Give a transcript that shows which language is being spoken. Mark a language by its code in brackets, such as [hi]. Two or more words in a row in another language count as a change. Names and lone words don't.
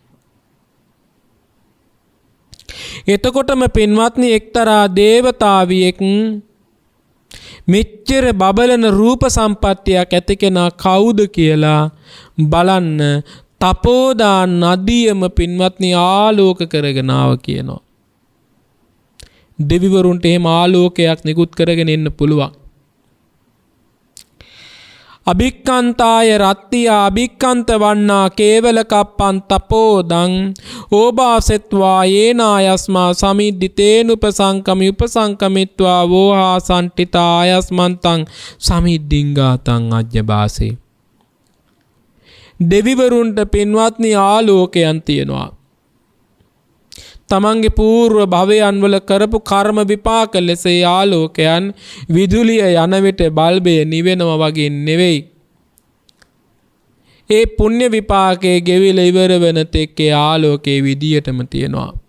[si] එතකොටම පින්වත්නි එක්තරා දේවතාවියෙක් මෙච්චර බබලන රූප සම්පත්තියක් ඇති කෙනා කවුද කියලා බලන්න තපෝදා නදියම පින්වත්නි ආලෝක කරගෙන ආව කියනවා. දෙවිවරුන්ට එහෙම ආලෝකයක් නිකුත් කරගෙන එන්න පුළුවන්. [pi] අභික්කන්තාය රත්තියා අභික්කන්ත වන්නා කේවල කප්පන් තපෝදං ඕභාසෙත්වා යේනායස්මා සමිද්දිතේන උපසංකමි උපසංකමිත්වා වෝහා සන්ටිතා ආයස්මන්තං සමිද්දිංගාතං අජ්ජබාසේ. [si] දෙවිවරුන්ට පින්වත්නි ආලෝකයන් තියෙනවා. තමන්ගේ పూర్ව භවයන් වල කරපු කර්ම විපාක ලෙස ආලෝකයන් විදුලිය යන විට බල්බය නිවෙනවා වගේ නෙවෙයි. ඒ පුණ්‍ය විපාකයේ ගෙවිලා ඉවර වෙන තෙක් ඒ ආලෝකයේ විදියටම තියෙනවා.